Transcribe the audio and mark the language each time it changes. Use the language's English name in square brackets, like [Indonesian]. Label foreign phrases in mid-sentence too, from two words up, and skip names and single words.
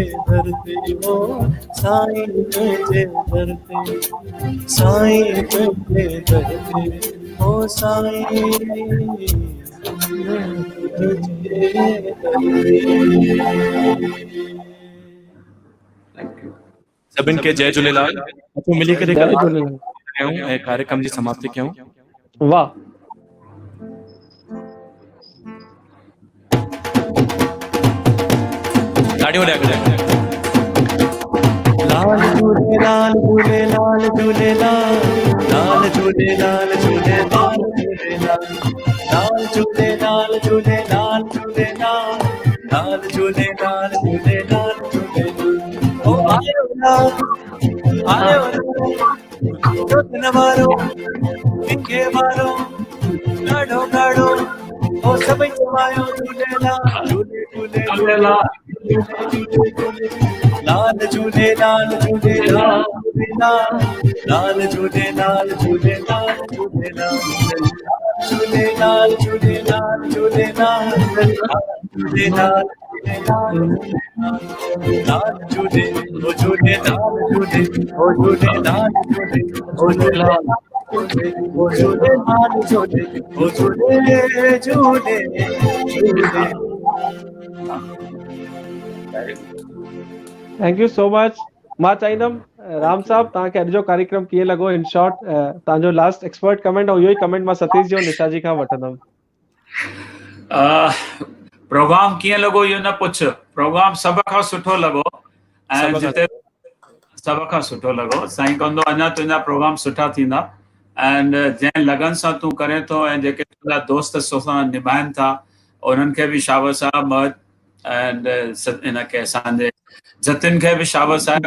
[Sindhi] दर ते हो साईं तुझे दर ते साईं तुझे दर ते हो साईं तुझे सभिन के जय झूलेलाल। मिली करे जय झूलेलाल। कयूं कार्यक्रम जी समाप्ति कयूं। वाह ताड़ियों ॾिया लाल झूलेलाल झूलेलाल झूलेलाल लाल झूलेलाल झूलेलाल झूलेलाल लाल झूलेलाल झूलेलाल झूलेलाल लाल झूलेलाल झूलेलाल झूलेलाल ओ आयो जोतन वारो पिखे वारो ॾाढो ॾाढो ओ सभई चवायो झूलेलाल झूले झूलेलाल लाल झूलेलाल झूलेलाल झूलेलाल लाल झूलेलाल झूलेलाल झूलेलाल झूलेलाल झूलेलाल झूलेलाल झूलेलाल लाल झूले ओ झूलेलाल झूले ओ झूलेलाल झूले ओ झूलेलाल ओ झूलेलाल झूले ओ झूले झूले झूले। [English] thank you so much. [Sindhi] मां चाहींदुमि राम साहब तव्हांखे अॼु जो कार्यक्रम कीअं लॻो [English] in short [Sindhi] तव्हांजो [English] last expert comment [Sindhi] ऐं इहो ई कमेंट मां सतीश जी ऐं निशा जी खां वठंदुमि। प्रोग्राम कीअं लॻो इहो न पुछ प्रोग्राम सभ खां सुठो लॻो ऐं जिते सभ खां सुठो लॻो साईं कंदो अञा तुंहिंजा प्रोग्राम सुठा थींदा एंड जंहिं लगन सां तूं करे थो ऐं जेके तुंहिंजा दोस्त सां निभाइनि था उन्हनि खे बि शाबाश आहे मौज एंड इनखे असांजे जतिन खे बि शाबाश आहे।